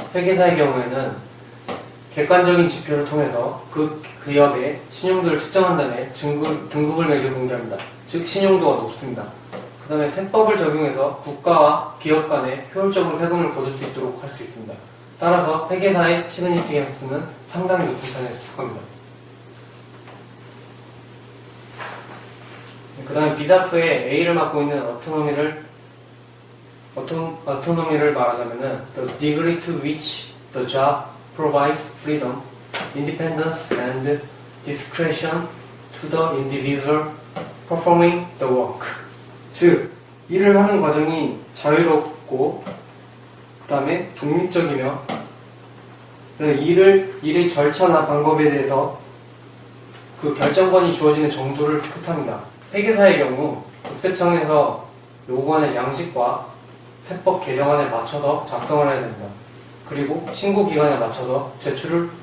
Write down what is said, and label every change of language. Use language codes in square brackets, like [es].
[ko] 회계사의 경우에는 객관적인 지표를 통해서 그 기업의 신용도를 측정한 다음에 등급을 매겨 공개합니다. 즉 신용도가 높습니다. 그 다음에 세법을 적용해서 국가와 기업 간에 효율적으로 세금을 거둘 수 있도록 할 수 있습니다. 따라서 회계사의 시그니피컨스는 상당히 높은 편에 속합니다. 그 다음에 비사프의 A를 맡고 있는 어토노미를 말하자면은 [en] the degree to which the job provides freedom, independence, and discretion to the individual performing the work. [ko] 즉, 일을 하는 과정이 자유롭고 그 다음에 독립적이며 일의 절차나 방법에 대해서 그 결정권이 주어지는 정도를 뜻합니다. 회계사의 경우 국세청에서 요구하는 양식과 세법 개정안에 맞춰서 작성을 해야 됩니다. 그리고 신고기간에 맞춰서 제출을